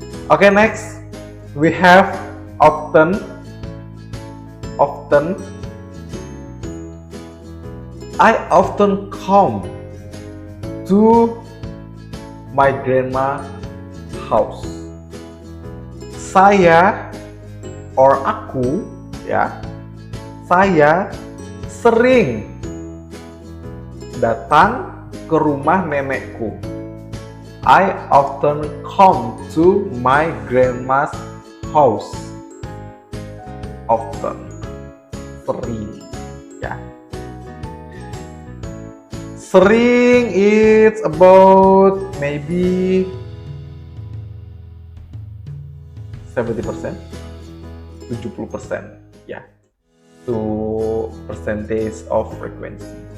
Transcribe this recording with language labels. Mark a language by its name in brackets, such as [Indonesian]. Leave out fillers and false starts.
[English] Okay, next we have often. I often come to my grandma house. [Indonesian] Saya or aku, ya, saya sering datang ke rumah nenekku. [English] I often come to my grandma's house. Often, sering, ya. Sering, it's about maybe 70%, 70%, ya, to percentage of frequency.